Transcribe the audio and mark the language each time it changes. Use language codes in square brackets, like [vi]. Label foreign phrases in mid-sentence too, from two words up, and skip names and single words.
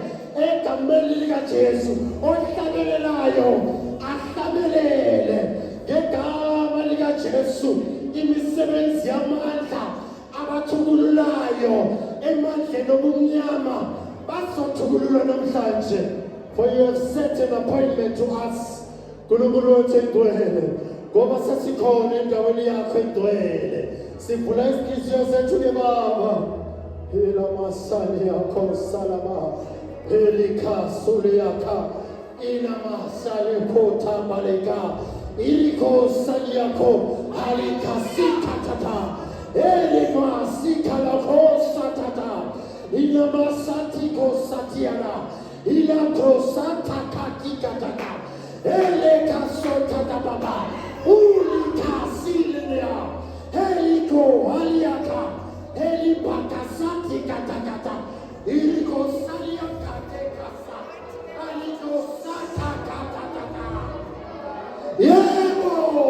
[zu] egameni lika Jesu ohlabelelayo ahlabelele ngegama lika Jesu imisebenzi yamandla abathukululayo emandleni obumnyama bazothukululwa namhlanje [en] for you have set an appointment to us [zu] uNkulunkulu wethu engcwele ngoba sesikhona endaweni yakho engcwele sivula izinhliziyo zethu ke Baba ila masali yakho salama elikasuli yakha ina masali kota maleka iliko sali yako alikasika tata elikasika lako satata ina masati ko satiana ila ko satakatika tata elikasota baba ulikasilia eliko aliaka elipakasati katakata iliko salia katekasa aliko satakata yebo